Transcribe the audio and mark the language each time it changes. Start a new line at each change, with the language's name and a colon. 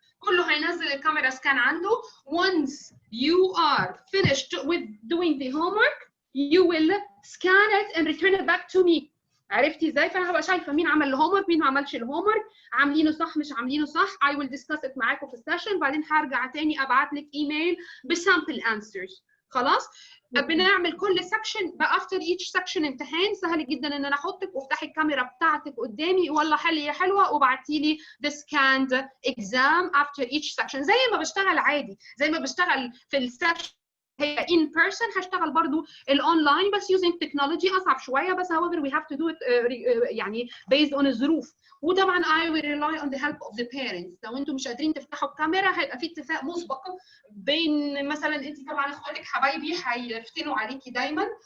Arabic: كله هينزل الكاميرا سكان عنده.
English: Once you are finished with doing the homework, you will scan it and return it back to me.
Arabic: عرفتي ازاي؟ فانا هبقى شايفه مين عمل الهوم ورك مين ما عملش الهوم ورك، عاملينه صح مش عاملينه صح.
English: I will discuss it
Arabic: معاكم في السيشن. بعدين هرجع تاني ابعت لك ايميل بسامبل انسرز. خلاص؟ بنعمل كل سكشن بقى after each section امتحان. سهل جدا ان انا احطك وافتحي الكاميرا بتاعتك قدامي والله حلي يا حلوه وبعتي لي
English: the scanned exam after each section.
Arabic: زي ما بشتغل عادي، زي ما بشتغل في السكشن هي in person هشتغل برضو الاونلاين بس
English: using technology
Arabic: اصعب شويه. بس however we have to do it يعني based on الظروف.
English: وطبعا I will rely on the help of the parents.
Arabic: لو انتم مش قادرين تفتحوا الكاميرا هيبقى في اتفاق مسبق بين مثلا انت طبعا اخواتك حبايبي هيفتنوا عليكي دايما.